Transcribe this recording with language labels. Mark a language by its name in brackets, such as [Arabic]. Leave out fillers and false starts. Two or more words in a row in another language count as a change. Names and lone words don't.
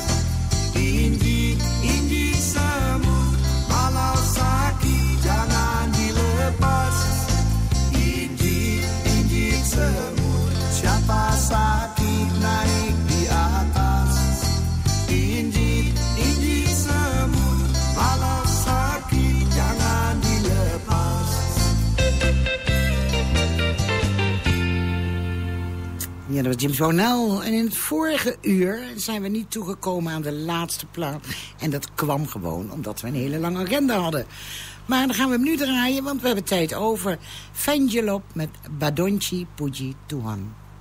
[Indonesian] Injit semut, walau sakit jangan dilepas. Injit semut, siapa sakit naik di atas. Injit semut, walau sakit jangan dilepas. [Dutch] Ja, dat was Jim Ponel. En in het vorige uur zijn we niet toegekomen aan de laatste plaat. En dat kwam gewoon omdat we een hele lange agenda hadden. Maar dan gaan we hem nu draaien, want we hebben tijd over. Fenjelop met Badonchi Puji Tuhan.